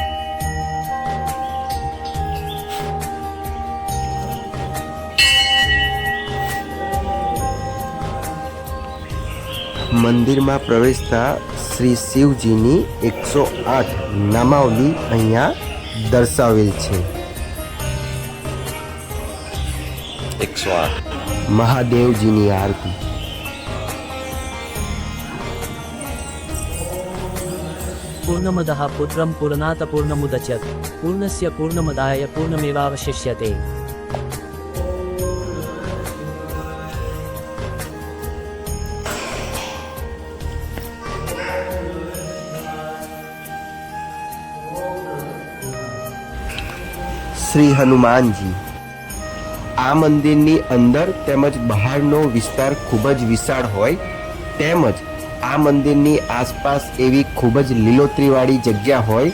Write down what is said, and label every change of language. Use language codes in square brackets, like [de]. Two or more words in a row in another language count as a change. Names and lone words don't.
[gu] મંદિરમાં પ્રવેશતા શ્રી શિવજીની 108 નામાવલી અહીંયા દર્શાવેલ છે। 108 મહાદેવજીની આરતી। [sa] पूर्णमदः पुत्रं पूर्णात् पूर्णमुदच्यते पूर्णस्य पूर्णमदाय पूर्णमेवावशिष्यते। [gu] શ્રી હનુમાનજી। આ મંદિરની અંદર તેમજ બહારનો વિસ્તાર ખૂબ જ વિશાળ હોય તેમજ આ મંદિરની આસપાસ એવી ખૂબ જ લીલોતરીવાળી જગ્યા હોય।